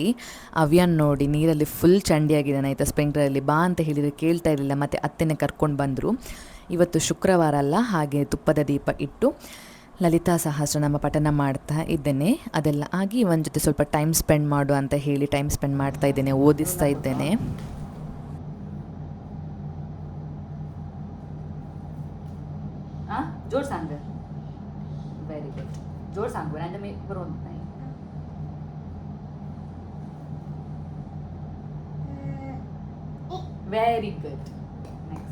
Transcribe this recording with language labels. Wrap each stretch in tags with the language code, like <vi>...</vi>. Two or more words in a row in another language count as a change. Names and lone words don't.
<kn>ಅವ್ಯಾನ್ ನೋಡಿ ನೀರಲ್ಲಿ ಫುಲ್ ಚಂಡಿಯಾಗಿದ್ದಾನೆ ಆಯಿತಾ, ಸ್ಪ್ರಿಂಕ್ಲರಲ್ಲಿ ಬಾ ಅಂತ ಹೇಳಿದರೆ ಕೇಳ್ತಾ ಇರಲಿಲ್ಲ. ಮತ್ತು ಅತ್ತೆನೇ ಕರ್ಕೊಂಡು ಬಂದರು. ಇವತ್ತು ಶುಕ್ರವಾರ ಅಲ್ಲ, ಹಾಗೆ ತುಪ್ಪದ ದೀಪ ಇಟ್ಟು ಲಲಿತಾ ಸಹಸ್ರನಾಮ ಪಠನ ಮಾಡ್ತಾ ಇದ್ದೇನೆ. ಅದೆಲ್ಲ ಆಗಿ ಇವನ ಜೊತೆ ಸ್ವಲ್ಪ</kn> <en>time spend</en> <kn>ಮಾಡು ಅಂತ ಹೇಳಿ</kn> <en>time spend</en> <kn>ಮಾಡ್ತಾ ಇದ್ದೇನೆ, ಓದಿಸ್ತಾ ಇದ್ದೇನೆ.</kn> <mr>जोर सांग.</mr> <en>very good.</en> <mr>जोर सांग. आणि मी बरोबर नाही.</mr> <en>very good. next.</en>